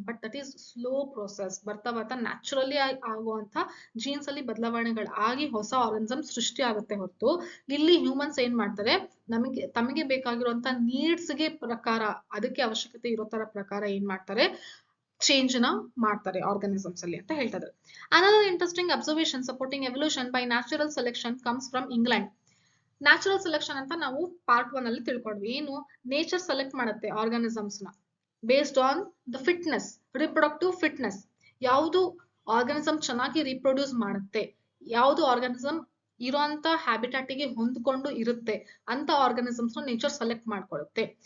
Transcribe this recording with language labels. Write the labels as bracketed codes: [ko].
[en] But that is slow process. [kn] ಬರ್ತಾ ಬರ್ತಾ naturally ಆಗುವಂತ ಜೀನ್ಸ್ ಅಲ್ಲಿ ಬದಲಾವಣೆಗಳಾಗಿ ಹೊಸ ಆರ್ಗನಿಸಮ್ ಸೃಷ್ಟಿ ಆಗುತ್ತೆ ಹೊರತು ಇಲ್ಲಿ ಹ್ಯೂಮನ್ಸ್ ಏನ್ ಮಾಡ್ತಾರೆ, ತಮಗೆ ಬೇಕಾಗಿರುವಂತ ನೀಡ್ಸ್ ಗೆ ಪ್ರಕಾರ, ಅದಕ್ಕೆ ಅವಶ್ಯಕತೆ ಇರೋ ತರ ಪ್ರಕಾರ ಏನ್ ಮಾಡ್ತಾರೆ, ಚೇಂಜ್ ನ ಮಾಡ್ತಾರೆ ಆರ್ಗಾನಿಸಮ್ಸ್ ಅಲ್ಲಿ ಅಂತ ಹೇಳ್ತಾ ಇದ್ದಾರೆ. [en] Another interesting observation supporting evolution by natural selection comes from England. [kn] Natural selection ಅಂತ ನಾವು ಪಾರ್ಟ್ 1 ಅಲ್ಲಿ ತಿಳ್ಕೊಂಡ್ವಿ. ಏನು, ನೇಚರ್ ಸೆಲೆಕ್ಟ್ ಮಾಡುತ್ತೆ ಆರ್ಗಾನಿಸಮ್ಸ್ ನ [en] Based on the fitness, reproductive fitness. [kn] ಯಾವುದು ಆರ್ಗಾನಿಸಮ್ ಚೆನ್ನಾಗಿ ರಿಪ್ರೊಡ್ಯೂಸ್ ಮಾಡುತ್ತೆ, ಯಾವುದು ಆರ್ಗಾನಿಸಮ್ ಇರೋಂತ ಹ್ಯಾಬಿಟಾಟಿಗೆ ಹೊಂದ್ಕೊಂಡು ಇರುತ್ತೆ ಅಂತ ಆರ್ಗಾನಿಸಮ್ಸ್ ನೇಚರ್ ಸೆಲೆಕ್ಟ್ ಮಾಡ್ಕೊಳ್ಳುತ್ತೆ.